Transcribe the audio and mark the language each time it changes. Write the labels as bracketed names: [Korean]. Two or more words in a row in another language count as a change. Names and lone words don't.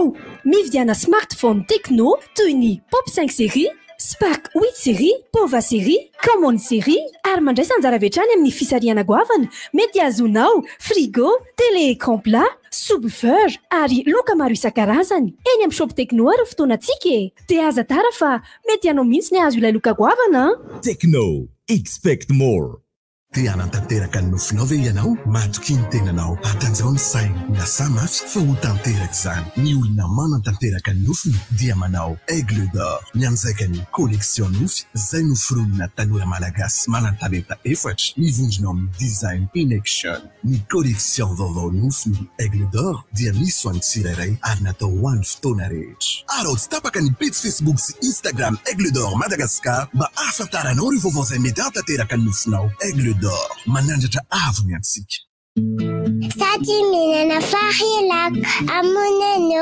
[Malagasy] Mividiana smartphone Tecno toy ny Pop 5 série, Spark 8 série, Pova série, Common série ary mandray sanjara vetrany amin'ny fisariana goavana mety azonao frigo, [French] télé-écran plat, [Malagasy] subwoofer ary loka maro isan-karazany. Eny amin'ny shop Tecno ary fotoanantsika te aza tara fa mety anao mihitsy ny azo ilay loka goavana. Tecno, [English] expect more. [Malagasy] Te hanantanteraka ny nofinao ve ianao? Matoky ny tenanao, atanjao ny saina, miasa mafy fa ho tanteraka izany. Ny olona manantanteraka ny nofiny dia manao Aigle d'Or. Mianjaika ny collection nofy, izay noforonina tanora malagasy manan-talenta efatra, mivondrona amin'ny [English] design in action. [Malagasy] Ny collection vaovao nofiny Aigle d'Or dia misy ho an'ny tsirairay ary natao ho an'ny fotoana rehetra. Arao tsy tapaka ny page Facebook sy Instagram Aigle d'Or Madagascar mba ahafantaranao ireo vaovao izay mety hantanteraka ny nofinao. Aigle d'Or, manandratra avy antsika. Sady mihinana farilaka amonano.